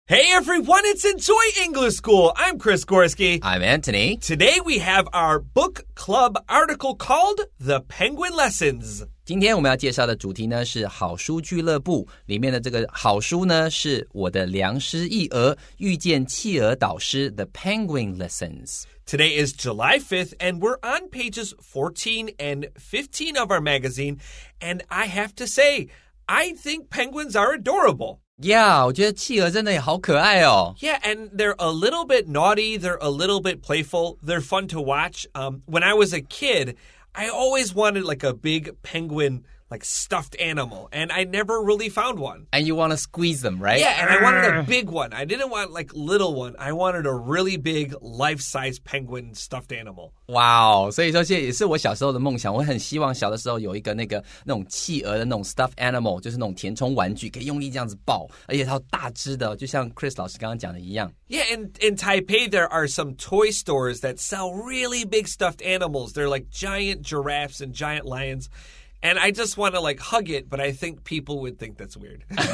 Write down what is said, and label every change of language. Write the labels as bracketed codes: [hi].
[en] Hey everyone, it's Enjoy English School. I'm Chris Gorski. I'm Antony. Today we have our book club article called The Penguin Lessons. [zh] 今天我们要介绍的主题呢是好书俱乐部里面的这个好书呢是我的良师益遇见企鹅导师 The Penguin Lessons. [en] Today is July 5th and we're on pages 14 and 15 of our magazine. And I have to say, I think penguins are adorable.Yeah, [zh] 我觉得企鹅真的也好可爱哦。 [en] Yeah, and they're a little bit naughty. They're a little bit playful. They're fun to watch. When I was a kid, I always wanted like a big penguin, like stuffed animal, and I never really found one. And you want to squeeze them, right? Yeah, and I wanted a big one. I didn't want like little one. I wanted a really big life-size penguin stuffed animal. [zh] Wow, 所以说这也是我小时候的梦想。我很希望小的时候有一个那种企鹅的那种 [en] stuffed animal， [zh] 就是那种填充玩具，可以用力这样子抱，而且它有大只的，就像 Chris 老师刚刚讲的一样。 [en] Yeah, and in Taipei, there are some toy stores that sell really big stuffed animals. They're like giant giraffes and giant lions.And I just want to like hug it, but I think people would think that's weird.